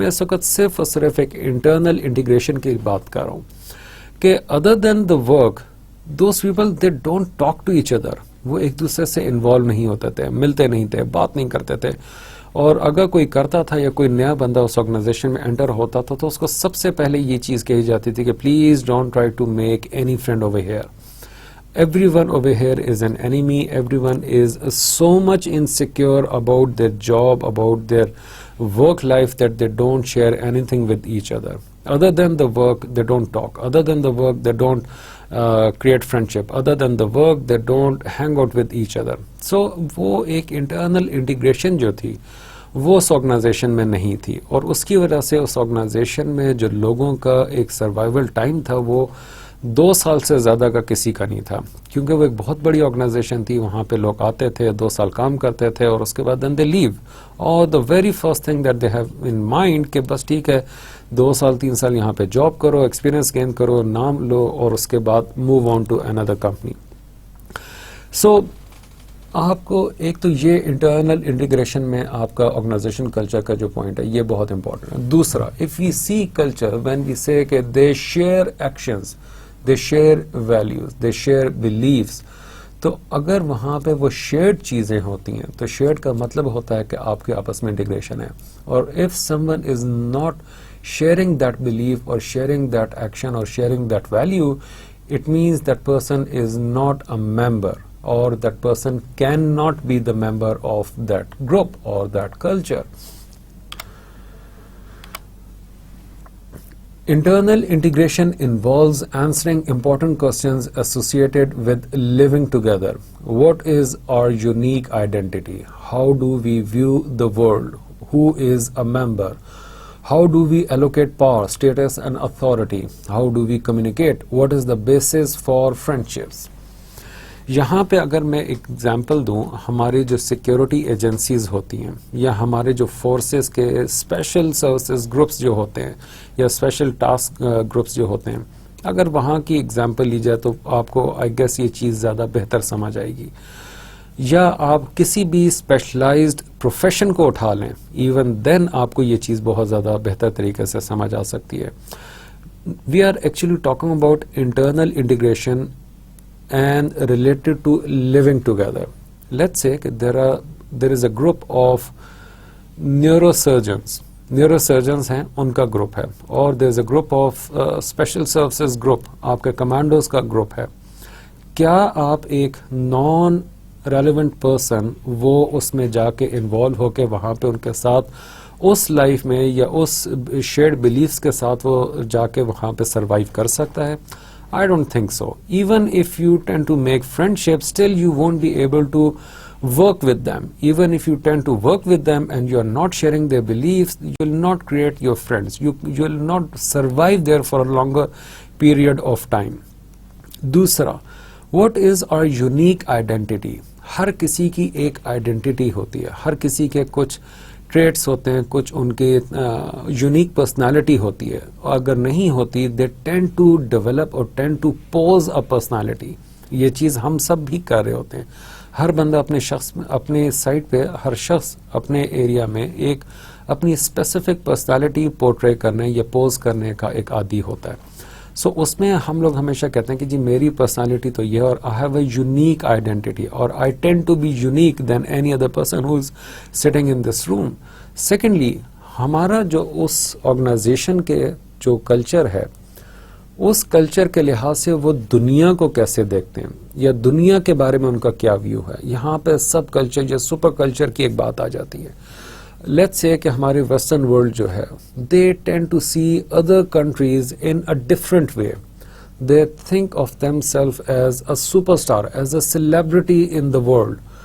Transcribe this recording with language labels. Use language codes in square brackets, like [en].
[ur] میں اس وقت صرف اور صرف ایک انٹرنل انٹیگریشن کی بات کر رہا ہوں کہ [en] Other than the work those people they don't talk to each other. [ur] وہ ایک دوسرے سے انوالو نہیں ہوتے تھے, ملتے نہیں تھے, بات نہیں کرتے تھے. اور اگر کوئی کرتا تھا یا کوئی نیا بندہ اس آرگنائزیشن میں انٹر ہوتا تھا تو اس کو سب سے پہلے یہ چیز کہی جاتی تھی کہ [en] Please don't try to make any friend over here. Everyone over here is an enemy. Everyone is so much insecure about their job, about their work life that they don't share anything with each other. Other than the work, they don't talk. Other than the work, they don't create friendship. Other than the work, they don't hang out with each other. [ur] So وہ ایک internal integration جو تھی وہ اس organization میں نہیں تھی, اور اس کی وجہ سے اس آرگنائزیشن میں جو لوگوں کا ایک سروائیول ٹائم تھا وہ 2 سال سے زیادہ کا کسی کا نہیں تھا, کیونکہ وہ ایک بہت بڑی آرگنائزیشن تھی. وہاں پہ لوگ آتے تھے, 2 سال کام کرتے تھے, اور اس کے بعد [en] then they leave. [ur] اور [en] the very first thing that they have in mind [ur] کہ بس ٹھیک ہے 2 سال 3 سال یہاں پہ جاب کرو, ایکسپیرینس گین کرو, نام لو, اور اس کے بعد [en] move on to another company. [ur] So آپ کو ایک تو یہ انٹرنل انٹیگریشن میں آپ کا آرگنائزیشن کلچر کا جو پوائنٹ ہے یہ بہت امپورٹنٹ ہے. دوسرا, [en] if we see culture, when we say [ur] کہ [en] they share actions, they share values, they share beliefs, [ur] تو اگر وہاں پہ وہ شیئرڈ چیزیں ہوتی ہیں تو شیئرڈ کا مطلب ہوتا ہے کہ آپ کے آپس میں انٹیگریشن ہے. [en] اور if someone is not sharing that belief or sharing that action or sharing that value, it means that person is not a member, or that person cannot be the member of that group or that culture. Internal integration involves answering important questions associated with living together. What is our unique identity? How do we view the world? Who is a member? How do we allocate power, status and authority? How do we communicate? What is the basis for friendships? [ur] یہاں پہ اگر میں ایک example دوں, ہماری جو security agencies ہوتی ہیں یا ہمارے جو فورسز کے اسپیشل سروسز گروپس جو ہوتے ہیں یا اسپیشل ٹاسک گروپس جو ہوتے ہیں, اگر وہاں کی ایگزامپل لی جائے تو آپ کو آئی گیس یہ چیز زیادہ بہتر سمجھ آئے گی. یا آپ کسی بھی اسپیشلائزڈ پروفیشن کو اٹھا لیں, ایون دین آپ کو یہ چیز بہت زیادہ بہتر طریقے سے سمجھ آ سکتی ہے. [en] We are actually talking about internal integration and related to living together. Let's say there is a group of neurosurgeons. [ur] Neurosurgeons ہیں, ان کا گروپ ہے, اور [en] there is a group of special services group, [ur] آپ کے کمانڈوز کا group ہے. کیا آپ ایک نان ریلیونٹ پرسن وہ اس میں جا کے انوالو ہو کے وہاں پہ ان کے ساتھ اس لائف میں یا اس شیئرڈ بلیفس کے ساتھ وہ جا کے وہاں پہ سروائیو کر سکتا ہے؟ [en] I don't think so. Even if you tend to make friendships, still you won't be able to work with them. Even if you tend to work with them and you are not sharing their beliefs, you will not create your friends. You will not survive there for a longer period of time. دوسرا, what is our unique identity? [ur] ہر کسی کی ایک identity ہوتی ہے, ہر کسی کے کچھ traits ہوتے ہیں, کچھ ان کے یونیک پرسنالٹی ہوتی ہے. اگر نہیں ہوتی, [en] They tend to develop اور tend to pose a personality. [ur] یہ چیز ہم سب بھی کر رہے ہوتے ہیں. ہر بندہ اپنے سائٹ پہ, ہر شخص اپنے ایریا میں ایک اپنی اسپیسیفک پرسنالٹی پورٹرے کرنے یا پوز کرنے کا ایک عادی ہوتا ہے. سو اس میں ہم لوگ ہمیشہ کہتے ہیں کہ جی میری پرسنالٹی تو یہ, اور [en] I have a unique identity, [ur] اور [en] I tend to be unique than any other person who is sitting in this room. [ur] Secondly, ہمارا جو اس آرگنائزیشن کے جو کلچر ہے, اس کلچر کے لحاظ سے وہ دنیا کو کیسے دیکھتے ہیں یا دنیا کے بارے میں ان کا کیا ویو ہے. یہاں پہ سب کلچر یا سپر کلچر کی ایک بات آ جاتی ہے. [en] let's say [ur] کہ ہمارے ویسٹرن ورلڈ جو ہے, [en] They tend to see other countries in a different way. they think of themselves as a superstar, as a celebrity in the world.